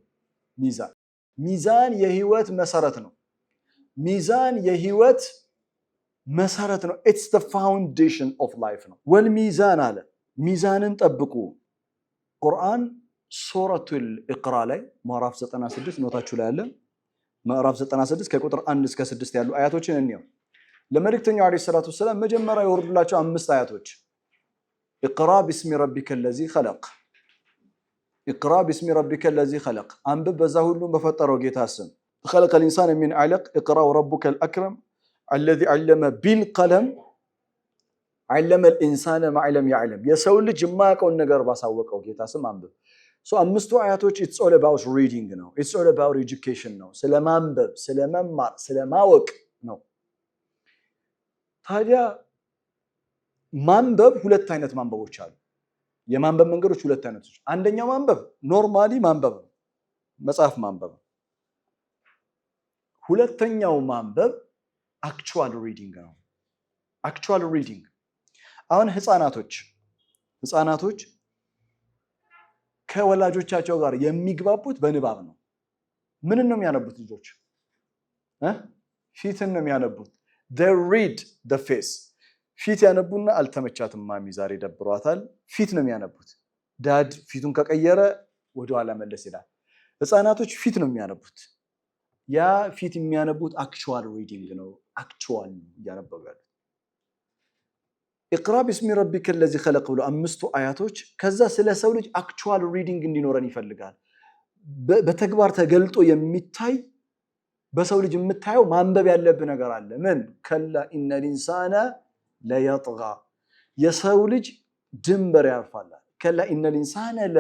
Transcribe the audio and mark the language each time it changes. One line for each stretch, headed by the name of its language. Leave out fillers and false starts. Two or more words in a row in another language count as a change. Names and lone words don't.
Amharic: ሚዛን የህይወት መሰረት ነው ሚዛን የህይወት መሰረት ነው
English: it's the foundation of life
Amharic: ነው ወልሚዛን አለ ሚዛንን ጠብቁ ቁርአን ሱረቱል ኢቅራ ላይ ምዕራፍ 96 ኖታችሁ ላይ አለ ምዕራፍ 96 ከቁጥር 1 እስከ 6 ያሉ አያቶችን እንየው ለመልእክተኛው
Arabic: عليه الصلاة والسلام
Amharic: መጀመሪያ ይወርዱላቸው 5 አያቶች
Arabic: اقرأ باسم ربك الذي خلق اقرأ باسم ربك الذي خلق
Amharic: አንብብ በዛ ሁሉም በፈጠረው ጌታ ስም
Arabic: خلق الانسان من علق اقرا وربك الاكرم الذي علم بالقلم علم الانسان ما لم يعلم
Amharic: የሰው ልጅ የማያውቀውን ነገር ባሳወቀው ጌታ ስም አንብብ አምስቱ አያቶች
English: it's all about reading
Amharic: ነው
English: it's all about education
Amharic: ነው ስለማንበብ ስለመማር ስለማወቅ ነው ታዲያ ማንበብ ሁለት አይነት ማንበቦች አሉ የማንበብ መንገዶች ሁለት አይነቶች አንደኛው ማንበብ ኖርማሊ ማንበብ ነው መጽሐፍ ማንበብ ሁለተኛው ማንበብ
English: actual reading
Amharic: ነው
English: actual reading
Amharic: አሁን ህፃናቶች ከወላጆቻቸው ጋር የሚግባቡት በንባብ ነው ምን ነው የሚያነቡት ልጆች ፊትን ነው የሚያነቡት
English: they read the face
Amharic: ፊት ያነቡና አልተመቻትም ማሚ ዛሬ ደብሯታል ፊት ነው የሚያነቡት ዳድ ፊቱን ከቀየረ ወደ ኋላ መለስ ይላል ህፃናቶች ፊት ነው የሚያነቡት ያ ፊት የሚያነቡት
English: actual reading
Amharic: ነው actual ያነበቡ ያሉት
Arabic: اقرأ باسم ربك الذي خلق
Amharic: ብሎ አምስቱ አያቶች ከዛ ስለ ሰው ልጅ
English: actual reading
Amharic: እንዲኖረን ይፈልጋል በተግባር ተገልጦ የሚታይ በሰው ልጅ የምታየው ማንበብ ያለብህ ነገር አለ ምን
Arabic: كلا إن الإنسان ليطغى
Amharic: የሰው ልጅ ድንበር ያልፋል
Arabic: كلا إن الإنسان